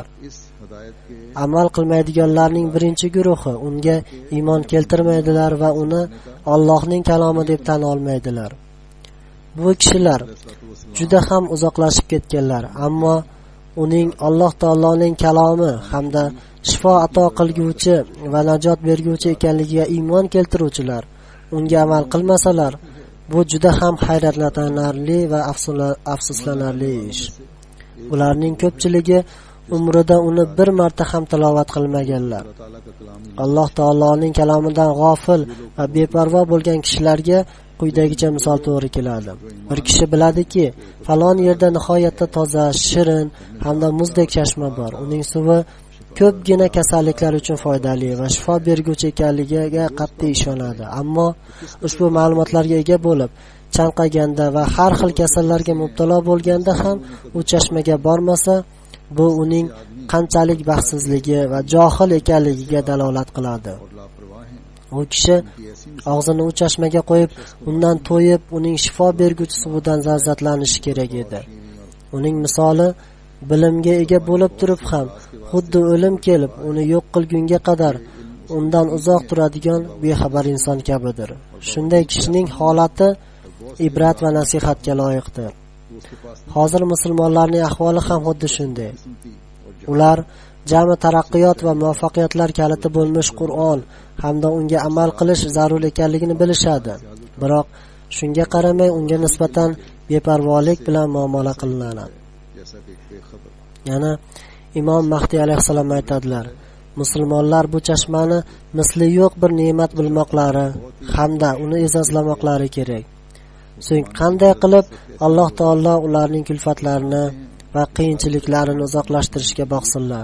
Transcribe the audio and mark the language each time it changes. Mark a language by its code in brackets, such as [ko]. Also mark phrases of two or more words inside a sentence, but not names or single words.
[ur] اس ہدایت کے [uz] Amal qilmaydiganlarning birinchi guruhi unga iymon keltirmaydilar va uni Allohning kalomi deb tan olmaydilar. Bu kishilar juda ham uzoqlashib ketganlar, ammo uning Alloh taoloning kalomi hamda shifo ato qilguvchi va najot berguvchi ekanligiga iymon keltiruvchilar unga amal qilmasalar, bu juda ham hayratlanarli va afsuslanarli ish. Ularning ko'pchiligi umrida uni bir marta ham tilovat qilmaganlar. [ur] تعالیٰ کا کلام [uz] Alloh taoloning kalomidan g'ofil va beparvo bo'lgan kishilarga quyidagicha misol to'g'ri keladi. Bir kishi biladiki, falon yerda nihoyatda toza, shirin hamda muzdek chashma bor. Uning suvi ko'pgina kasalliklar uchun foydali va shifo berguvchi ekanligiga qat'iy ishonadi. Ammo ushbu ma'lumotlarga ega bo'lib, chanqaganda va har xil kasallarga mubtalo bo'lganda ham u chashmaga bormasa, bu uning qanchalik baxtsizligi va johil ekanligiga dalolat qiladi. [ur] اور لاپرواہ ہیں. [uz] U kishi og'zini u chashmaga qo'yib, undan to'yib, uning shifo berguvchi suvidan lazzatlanishi kerak edi. Uning misoli bilimga ega bo'lib turib ham xuddi o'lim kelib uni yo'q qilgunga qadar undan uzoq turadigan bexabar inson kabidir. Shunday kishining holati ibrat va nasihatga loyiqdir. Hozir musulmonlarning ahvoli ham xuddi shunday. Ular jami taraqqiyot va muvaffaqiyatlar kaliti bo'lmish Qur'on hamda unga amal qilish zarur ekanligini bilishadi. Biroq shunga qaramay unga nisbatan beparvolik bilan muomala qilinadi. [ur] جیسا کہ بےخبر [uz] Yana Imom Mahdi alayhissalom aytadilar: musulmonlar bu chashmani misli yo'q bir ne'mat bilmoqlari hamda uni e'zozlamoqlari kerak. So'ng qanday qilib Alloh taolo ularning kulfatlarini va qiyinchiliklarini uzoqlashtirishga boqsinlar.